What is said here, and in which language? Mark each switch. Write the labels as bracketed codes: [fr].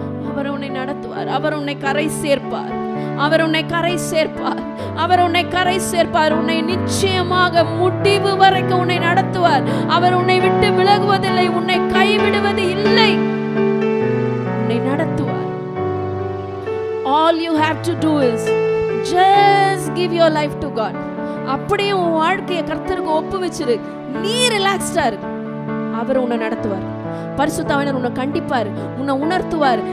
[ta] அவர் உன்னை நடத்துவார், அவர் உன்னை கரை சேர்ப்பார், அவர் உன்னை கரை சேர்ப்பார், அவர் உன்னை கரை சேர்ப்பார். உன்னை நிச்சயமாக முடிவு வரைக்கும் உன்னை நடத்துவார். அவர் உன்னை விட்டு விலகுவதில்லை, உன்னை கைவிடுவது இல்லை, உன்னை நடத்துவார். [en] All you have to do is just give your life to God. [ta] அப்படியே உன் வாழ்க்கையை கர்த்தருக்கு ஒப்புவிச்சிரு. நீ ரிலாக்ஸ்டா இரு, அவர் உன்னை நடத்துவார். பரிசுத்த ஆவியானவர் உன்னை கண்டிப்பார், உன்னை உணர்த்துவார்.